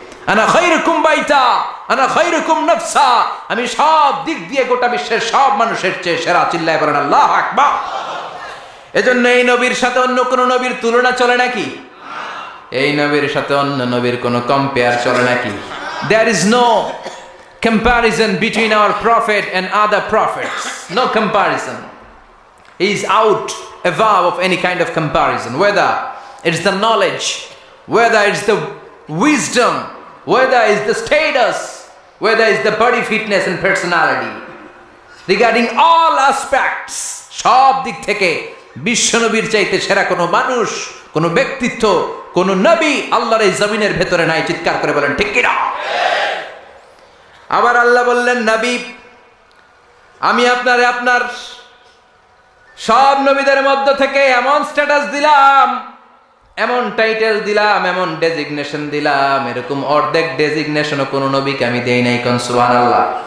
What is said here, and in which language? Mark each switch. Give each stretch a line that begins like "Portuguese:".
Arabic: আনা খায়রুকুম বাইতা আনা খায়রুকুম নাফসা,
Bangla: আমি সব দিক দিয়ে গোটা বিশ্বের সব মানুষের চেয়ে সেরা। চিল্লায় বলেন আল্লাহু আকবার। এজন্য এই নবীর সাথে অন্য কোন নবীর তুলনা চলে নাকি? এই নবীর সাথে অন্য নবীর কোন কম্পেয়ার চলে নাকি?
English: There is no comparison between our prophet and other prophets. No comparison. He is out above of any kind of comparison, whether it's the knowledge, whether it's the wisdom, whether it's the status, whether it's the body fitness and personality. Regarding all aspects,
Bangla: সব দিক থেকে বিশ্বনবীর চাইতে সেরা কোনো মানুষ, কোনো ব্যক্তিত্ব, কোনো নবী আল্লাহর এই জমিনের ভেতরে নাই। চিৎকার করে বলেন ঠিক কিনা? আবার আল্লাহ বললেন, নবী আমি আপনার সব নবীদের মধ্য থেকে এমন স্ট্যাটাস দিলাম, এমন টাইটেল দিলাম, এমন ডেজিগনেশন দিলাম, এরকম অর্ধেক ডেজিগনেশনও কোন নবীকে আমি দেই নাই। কোন সুবহানাল্লাহ।